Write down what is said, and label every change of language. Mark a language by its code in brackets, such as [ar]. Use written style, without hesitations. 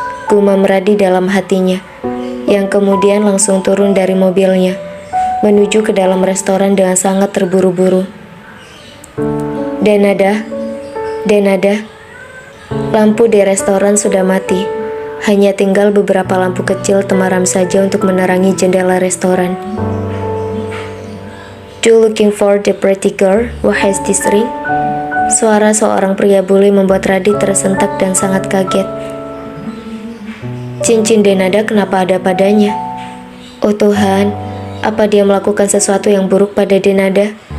[id] Gumam Radit dalam hatinya, yang kemudian langsung turun dari mobilnya, menuju ke dalam restoran dengan sangat terburu-buru. Dan Nada, lampu di restoran sudah mati. Hanya tinggal beberapa lampu kecil temaram saja untuk menerangi jendela restoran. [en] You looking for the pretty girl who has this ring? [id] Suara seorang pria bule membuat Radit tersentak dan sangat kaget. Cincin Denada kenapa ada padanya? Oh Tuhan, apa dia melakukan sesuatu yang buruk pada Denada?